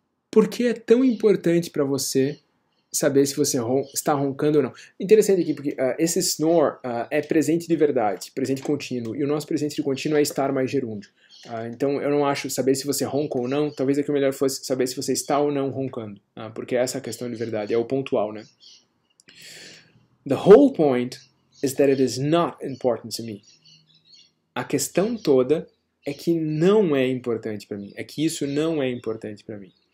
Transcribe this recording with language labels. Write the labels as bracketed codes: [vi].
[pt] Por que é tão importante para você saber se você está roncando ou não? Interessante aqui, porque esse snore é presente de verdade, presente contínuo, e o nosso presente de contínuo é estar mais gerúndio. Então eu não acho saber se você ronca ou não, talvez aqui o melhor fosse saber se você está ou não roncando, porque essa é a questão de verdade, é o pontual, né? [en] The whole point is that it is not important to me. [pt] A questão toda é que não é importante para mim. É que isso não é importante para mim.